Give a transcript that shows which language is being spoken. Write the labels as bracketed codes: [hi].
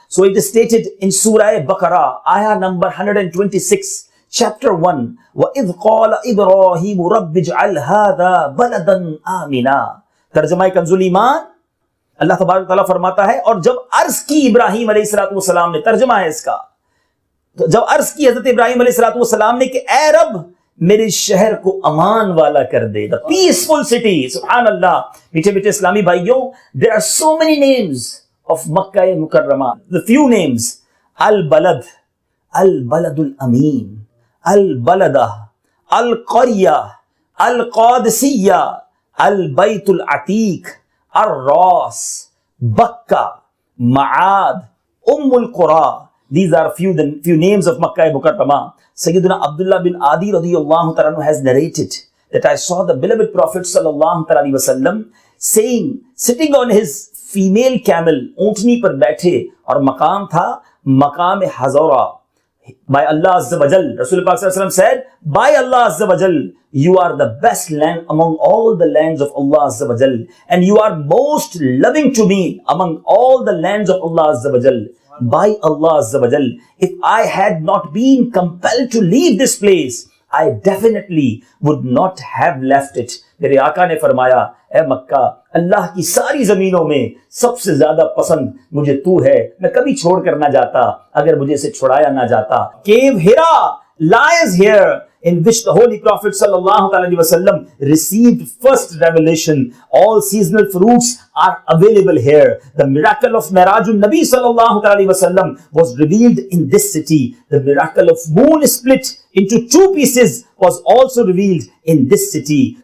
[en] So it is stated in Surah Baqarah, ayah number 126, chapter 1, [ar] وَإِذْ قَالَ إِبْرَاهِيمُ رَبِّ اجْعَلْ هَذَا بَلَدًا آمِنًا. [ur] ترجمہ کنزُ الایمان، اللہ تبارک تعالیٰ فرماتا ہے اور جب عرض کی ابراہیم علیہ السلام نے، ترجمہ ہے اس کا، تو جب عرض کی حضرت ابراہیم علیہ السلام نے کہ اے رب میرے شہر کو امان والا کر دے، [en] the peaceful city. [ur] سبحان اللہ. میٹھے میٹھے اسلامی بھائیوں، [en] there are so many names of Makkah Mukarramah. The few names: البلد، البلد الامین، البلدہ، القریہ، القادسیہ، البیت العتیق، الراس، بکہ، معاد، القرى. These are few names of Makkah Mukarramah. Sayyidina Abdullah bin Adi radiyallahu ta'ala has narrated that I saw the beloved Prophet sallallahu ta'ala alaihi wasallam saying, sitting on his female camel, [ur] اونٹنی پر بیٹھے، اور مقام تھا مقام حضورہ. [en] By Allah Azza wa Jal, Rasul Pak sallallahu alaihi wasallam said, by Allah Azza wa Jal, you are the best land among all the lands of Allah Azza wa Jal, and you are most loving to me among all the lands of Allah Azza wa Jal. By Allah Azza wa Jal, if I had not been compelled to leave this place, I definitely would not have left it. [ur] میرے آقا نے فرمایا، اے مکہ، اللہ کی ساری زمینوں میں سب سے زیادہ پسند مجھے تو ہے، میں کبھی چھوڑ کر نہ جاتا اگر مجھے سے چھڑایا نہ جاتا. [en] Cave Hira lies here, in which the Holy Prophet sallallahu alaihi wasallam received first revelation. All seasonal fruits are available here. The miracle of Mirajun Nabi sallallahu alaihi wasallam was revealed in this city. The miracle of moon split into two pieces was also revealed in this city.